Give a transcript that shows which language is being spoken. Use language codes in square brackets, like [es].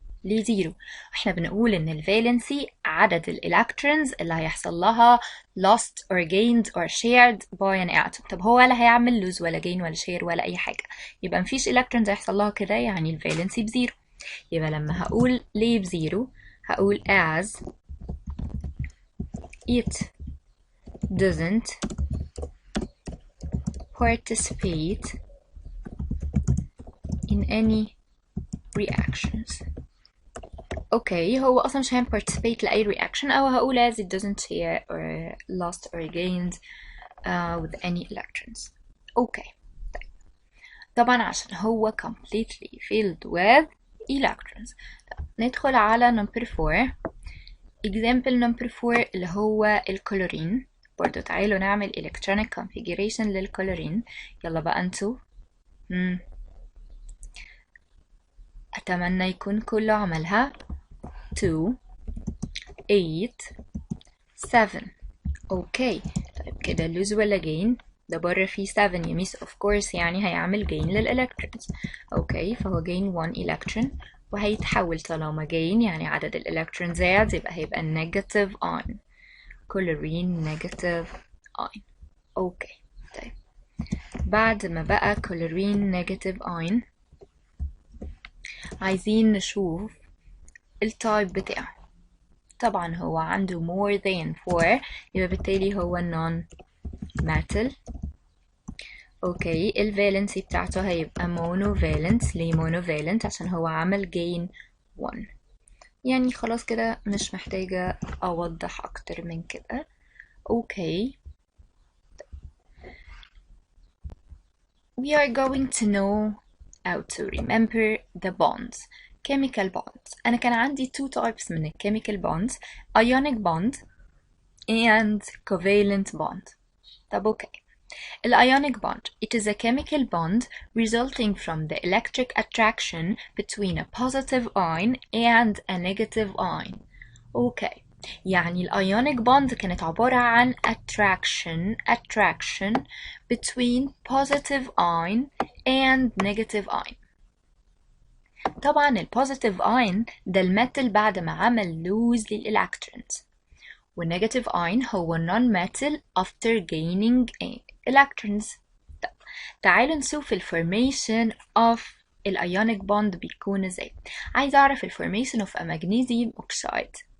[ar] ليه 0؟ احنا بنقول ان الفالنسي عدد الالكترونز اللي هيحصل لها [en] lost or gained or shared by an atom. [ar] طب هو ولا هيعمل lose ولا gain ولا share ولا اي حاجة، يبقى مفيش الكترونز هيحصل لها كده، يعني الفالنسي ب0. يبقى لما هقول ليه ب0 هقول [en] as it doesn't participate in any reactions. [ar] اوكي، هو اصلا مش هيعمل participate لاي reaction، او هقول [en] as it doesn't share or lost or gained with any electrons. [ar] اوكي، طيب طبعا عشان هو completely filled with electrons. طيب ندخل على number 4. example number 4 اللي هو الكلورين. برضو تعالوا نعمل electronic configuration للكلورين. يلا بقى انتوا اتمنى يكون كله عملها. 2 8 7. اوكي، طيب كده lose ولا gain؟ ده بره فيه 7 يميس of course، يعني هيعمل gain للإلكترونز. اوكي، فهو gain 1 electron، وهيتحول طالما gain يعني عدد الإلكترون زاد، يبقى هيبقى negative ion. كلورين negative ion. اوكي، طيب بعد ما بقى كلورين negative ion، عايزين نشوف التايب بتاعه. طبعا هو عنده more than 4، يبقى بالتالي هو non-metal. اوكي، الفالنسي بتاعته هيبقى monovalent. ليه monovalent؟ عشان هو عمل gain 1. يعني خلاص كده مش محتاجة أوضح أكتر من كده. [en] Okay, we are going to know how to remember the bonds. chemical bonds. [ar] أنا كان عندي [en] two types من chemical bonds: ionic bond and covalent bond. طب okay, ionic bond, it is a chemical bond resulting from the electric attraction between a positive ion and a negative ion. Okay, يعني ionic bond [ar] كانت عبارة عن [en] attraction between positive ion and negative ion. [ar] طبعا البوزيتيف اين ده الميتال بعد ما عمل لوز للإلكترونز، والنيجاتيف اين هو non-metal [en] after gaining electrons. [ar] تعالوا نشوف الفورميشن of الايونيك بوند بيكون ازاي. عايز اعرف الفورميشن of a magnesium oxide.